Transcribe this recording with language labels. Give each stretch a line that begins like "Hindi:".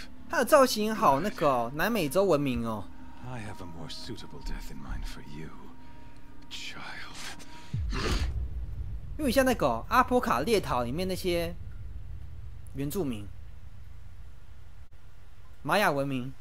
Chinese: 他的造型好那个、哦、南美洲文明哦。
English: I have a more suitable death in mind for you, child.
Chinese: 因为像那个、哦、阿波卡列岛里面那些原住民，玛雅文明。